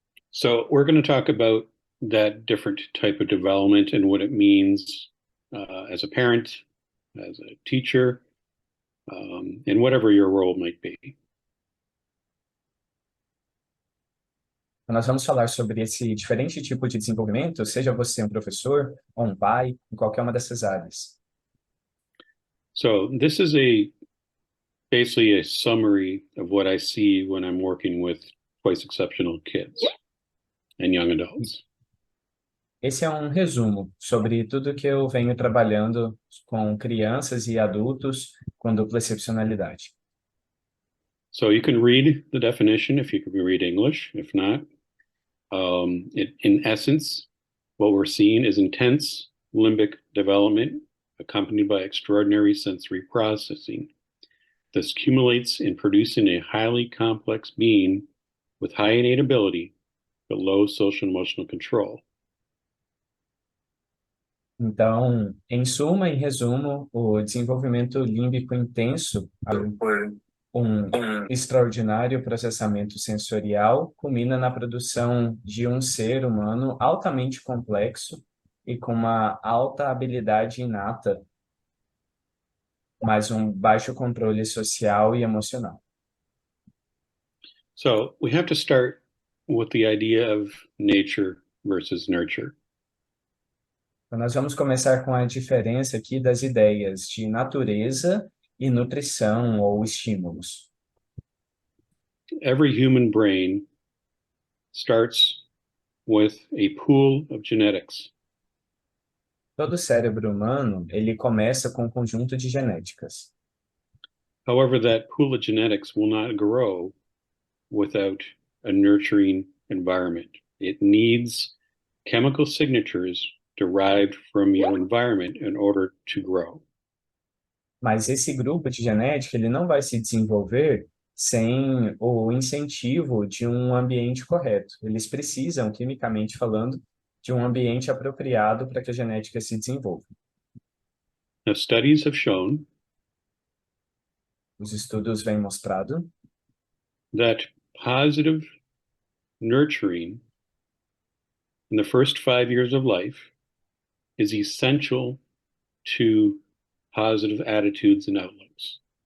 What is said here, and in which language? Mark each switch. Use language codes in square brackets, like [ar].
[en] So we're going to talk about that different type of development and what it means as a parent, as a teacher, and whatever your role might be. [pt] Nós vamos falar sobre esse diferente tipo de desenvolvimento, seja você um professor ou um pai, em qualquer uma dessas áreas. [en] So this is basically a summary of what I see when I'm working with twice exceptional kids and young adults. [pt] Esse é um resumo sobre tudo que eu venho trabalhando com crianças e adultos com dupla excepcionalidade. [en] So you can read the definition if you can read English. If not, in essence, what we're seeing is intense limbic development accompanied by extraordinary sensory processing. This accumulates in producing a highly complex being with high innate ability, but low social and emotional control. [pt] Então, em suma, em resumo, o desenvolvimento límbico intenso, um extraordinário processamento sensorial, culmina na produção de um ser humano altamente complexo e com uma alta habilidade inata, mas um baixo controle social e emocional. [en] So we have to start with the idea of nature versus nurture. [pt] Então, nós vamos começar com a diferença aqui das ideias de natureza e nutrição ou estímulos. [en] Every human brain starts with a pool of genetics. [pt] Todo cérebro humano, ele começa com um conjunto de genéticas. [en] However, that pool of genetics will not grow without a nurturing environment. It needs chemical signatures derived from your environment in order to grow. [pt] Mas esse grupo de genética, ele não vai se desenvolver sem o incentivo de um ambiente correto. Eles precisam, quimicamente falando, de um ambiente apropriado para que a genética se desenvolva. [en] Now, studies have shown [pt] Os estudos vêm mostrado [en] that positive nurturing in the first 5 years of life is essential to positive attitudes and outlooks.